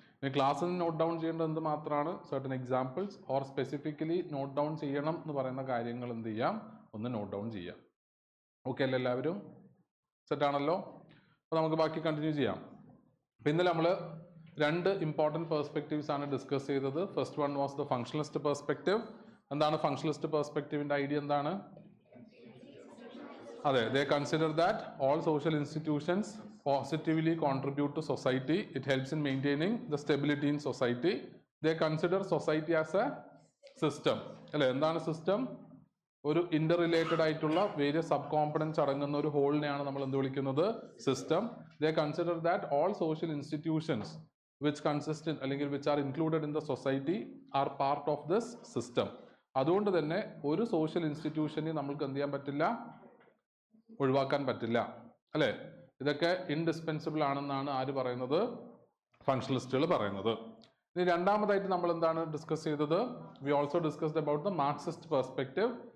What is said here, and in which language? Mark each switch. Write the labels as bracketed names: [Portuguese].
[Malayalam] ഇനി ക്ലാസ്സിൽ note down ചെയ്യേണ്ടത് എന്ത് മാത്രമാണ്, certain examples or specifically note down ചെയ്യണം എന്ന് പറയുന്ന കാര്യങ്ങൾ എന്ത് ചെയ്യാം, ഒന്ന് നോട്ട് ഡൗൺ ചെയ്യാം. ഓക്കെ അല്ലേ എല്ലാവരും? സെറ്റാണല്ലോ? അപ്പോൾ നമുക്ക് ബാക്കി കണ്ടിന്യൂ ചെയ്യാം. അപ്പോൾ ഇന്നലെ നമ്മൾ രണ്ട് ഇമ്പോർട്ടൻറ്റ് പെർസ്പെക്റ്റീവ്സ് ആണ് ഡിസ്കസ് ചെയ്തത്. [English] First one was the functionalist perspective. [Malayalam] എന്താണ് ഫങ്ഷണലിസ്റ്റ് പെർസ്പെക്റ്റീവിൻ്റെ ഐഡിയ എന്താണ്? [English] അതെ, they consider that all social institutions positively contribute to society. It helps in maintaining the stability in society. They consider society as a system. [Malayalam] അല്ലേ? എന്താണ് system? ഒരു Inter related ആയിട്ടുള്ള various sub components അടങ്ങുന്ന ഒരു ഹോളിനെയാണ് നമ്മൾ എന്ത് വിളിക്കുന്നത്? System. [English] They consider that all social institutions which consist in അല്ലെങ്കിൽ which are included in the society are part of this system. [Malayalam] അതുകൊണ്ട് തന്നെ ഒരു സോഷ്യൽ ഇൻസ്റ്റിറ്റ്യൂഷനെ നമ്മൾക്ക് എന്ത് ചെയ്യാൻ പറ്റില്ല, ഒഴിവാക്കാൻ പറ്റില്ല. അല്ലേ? ഇതൊക്കെ ഇൻഡിസ്പെൻസിബിൾ ആണെന്നാണ് ആര് പറയുന്നത്? ഫങ്ഷണലിസ്റ്റുകൾ പറയുന്നത്. ഇനി രണ്ടാമതായിട്ട് നമ്മൾ എന്താണ് ഡിസ്കസ് ചെയ്തത്? [English] We also discussed about the Marxist perspective.